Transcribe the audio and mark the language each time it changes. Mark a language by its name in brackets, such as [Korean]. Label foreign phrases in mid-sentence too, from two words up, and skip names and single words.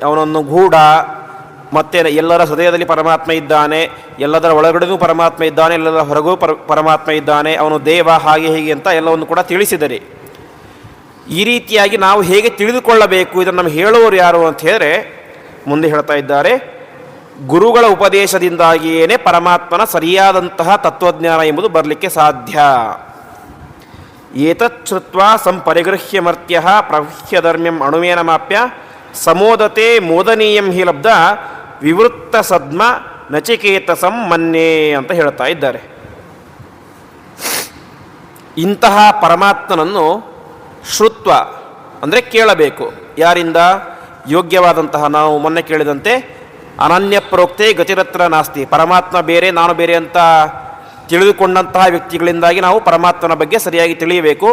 [Kannada] ಅವನನ್ನು ಗೂಢ, ಮತ್ತೆ ಎಲ್ಲರ ಹೃದಯದಲ್ಲಿ ಪರಮಾತ್ಮ ಇದ್ದಾನೆ, ಎಲ್ಲದರ ಒಳಗಡೆನೂ ಪರಮಾತ್ಮ ಇದ್ದಾನೆ, ಎಲ್ಲದರ ಹೊರಗೂ ಪರಮಾತ್ಮ ಇದ್ದಾನೆ, ಅವನು ದೇವ, ಹಾಗೆ ಹೀಗೆ ಅಂತ ಎಲ್ಲವನ್ನು ಕೂಡ ತಿಳಿಸಿದರೆ, ಈ ರೀತಿಯಾಗಿ ನಾವು ಹೇಗೆ ತಿಳಿದುಕೊಳ್ಳಬೇಕು ಇದನ್ನು ನಮಗೆ ಹೇಳುವವರು ಯಾರು ಅಂತ ಹೇಳಿದ್ರೆ ಮುಂದೆ ಹೇಳ್ತಾ ಇದ್ದಾರೆ, ಗುರುಗಳ ಉಪದೇಶದಿಂದಾಗಿಯೇ ಪರಮಾತ್ಮನ ಸರಿಯಾದಂತಹ ತತ್ವಜ್ಞಾನ ಎಂಬುದು ಬರಲಿಕ್ಕೆ ಸಾಧ್ಯ. [Sanskrit] ಏತತ್ ಶ್ರುತ್ವಾ ಸಂಪರಿಗೃಹ್ಯ ಮರ್ತ್ಯ ಪ್ರಹ್ಯಧರ್ಮ್ಯಂ ಅಣುಮೇನ ಮಾಪ್ಯ ಸಮೋದತೆ ಮೋದನೀಯಂ ಹಿ ಲಬ್ಧ ವಿವೃತ್ತ ಸದ್ಮ ನಚಿಕೇತಸಂ ಮನ್ಯೇ [Kannada] ಅಂತ ಹೇಳ್ತಾ ಇದ್ದಾರೆ. ಇಂತಹ ಪರಮಾತ್ಮನನ್ನು ಶ್ರುತ್ವ ಅಂದರೆ ಕೇಳಬೇಕು. ಯಾರಿಂದ? ಯೋಗ್ಯವಾದಂತಹ, ನಾವು ಮೊನ್ನೆ ಕೇಳಿದಂತೆ [Sanskrit] ಅನನ್ಯ ಪ್ರೋಕ್ತೆ ಗತಿರತ್ರ ನಾಸ್ತಿ. [Kannada] ಪರಮಾತ್ಮ ಬೇರೆ, ನಾನು ಬೇರೆ ಅಂತ ತಿಳಿದುಕೊಂಡಂತಹ ವ್ಯಕ್ತಿಗಳಿಂದಾಗಿ ನಾವು ಪರಮಾತ್ಮನ ಬಗ್ಗೆ ಸರಿಯಾಗಿ ತಿಳಿಯಬೇಕು.